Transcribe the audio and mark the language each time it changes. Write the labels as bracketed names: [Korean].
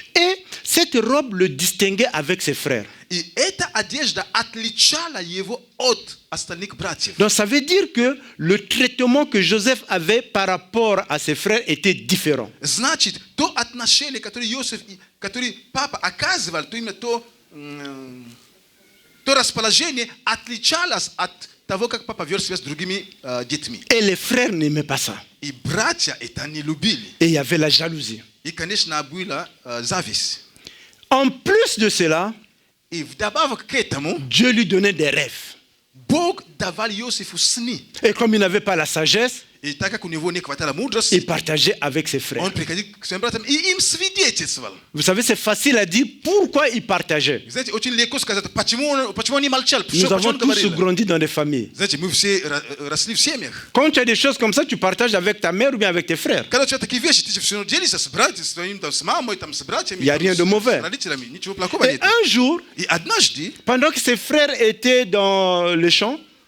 [French] Et cette robe le distinguait avec ses frères. [Russian] И эта одежда отличала его от остальных братьев. [French] Donc ça veut dire que le traitement que Joseph avait par rapport à ses frères était différent. [Russian] Значит, то отношение, которое Иосиф, которое папа оказывал, то именно то расположение отличалось от того, как папа вел себя с другими детьми. [French] Et les frères n'aimaient pas ça. [Russian] И братья это не любили. [French] Et il y avait la jalousie. [Russian] И, конечно, была зависть. [French] En plus de cela, [Russian] И вдобавок к этому, [French] Dieu lui donnait des rêves. [Russian] Бог давал Иосифу сны. [French] Et comme il n'avait pas la sagesse, [Russian] И так как у него не хватало мудрости, [French] il partageait avec ses frères. [Russian] он приходил к своим братьям и им свидетельствовал. [French] Vous savez, c'est facile à dire pourquoi il partageait. [Russian] Знаете, очень легко сказать, почему он не молчал, [French] Nous [Russian] почему [French] avons [Russian] он [French] tous [Russian] говорил. [French] grandi dans des familles. [Russian] Знаете, мы все росли в семьях. [French] Quand tu as des choses comme ça, tu partages avec ta mère ou bien avec tes frères. [Russian] Когда у тебя такие вещи, ты все равно делишься с братьями, с твоим, там, с мамой, там, с братьями, [French] Il y a rien de mauvais. [Russian] с родителями. Ничего плохого [French] Et [Russian] нет. [French] un jour, [Russian] И однажды, [French] pendant que ses frères étaient dans le champ,